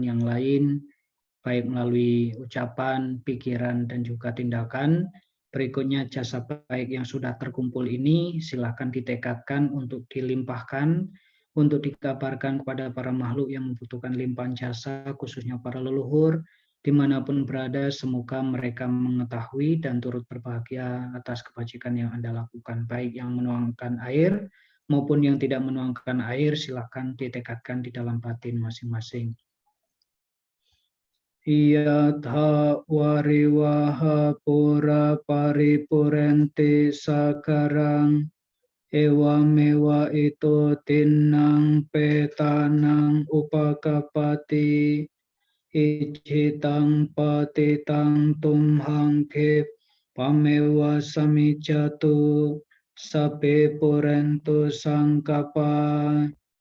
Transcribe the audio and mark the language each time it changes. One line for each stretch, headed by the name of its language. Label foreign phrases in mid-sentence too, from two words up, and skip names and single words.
Indonesian: yang lain, baik melalui ucapan, pikiran, dan juga tindakan, berikutnya jasa baik yang sudah terkumpul ini silakan ditekadkan untuk dilimpahkan, untuk dikabarkan kepada para makhluk yang membutuhkan limpahan jasa, khususnya para leluhur, dimanapun berada, semoga mereka mengetahui dan turut berbahagia atas kebajikan yang Anda lakukan, baik yang menuangkan air maupun yang tidak menuangkan air, silakan ditekadkan di dalam batin masing-masing.
Pali: Yatha wariwaha pura paripurenti sakarang ewamewa ito tinang petanang upakapati Icitang patitang tumhang kip pamewa samijatu sape purentu sangkapa